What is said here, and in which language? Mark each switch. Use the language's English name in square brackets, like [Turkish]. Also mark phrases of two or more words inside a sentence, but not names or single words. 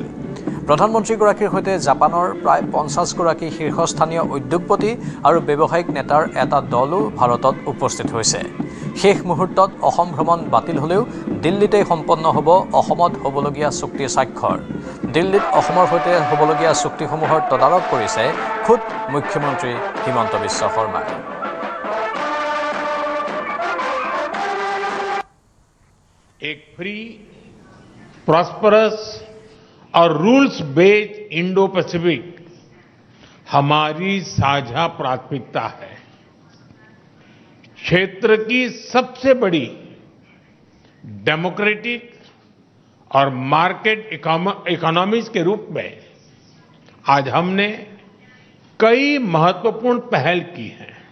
[Assamese] প্ৰধানমন্ত্ৰীগৰাকীৰ সৈতে জাপানৰ প্ৰায় 50গৰাকী শীৰ্ষস্থানীয় উদ্যোগপতি আৰু ব্যৱসায়িক নেতাৰ এটা দলো ভাৰতত উপস্থিত হৈছে। শেষ মুহূৰ্তত অসম ভ্ৰমণ বাতিল হ'লেও দিল্লীতেই সম্পন্ন হ'ব অসমত হ'বলগীয়া চুক্তি স্বাক্ষৰ। দিল্লীত অসমৰ সৈতে হ'বলগীয়া চুক্তিসমূহৰ তদাৰক কৰিছে খুদ মুখ্যমন্ত্ৰী হিমন্ত বিশ্ব শৰ্মাই। [Hindi] एक [English] free, prosperous [Hindi] और [English] rules based Indo Pacific [Hindi] हमारी साझा प्राथमिकता है। क्षेत्र की सबसे बड़ी डेमोक्रेटिक और [English] market economies [Hindi] के रूप में आज हमने कई महत्वपूर्ण पहल की हैं।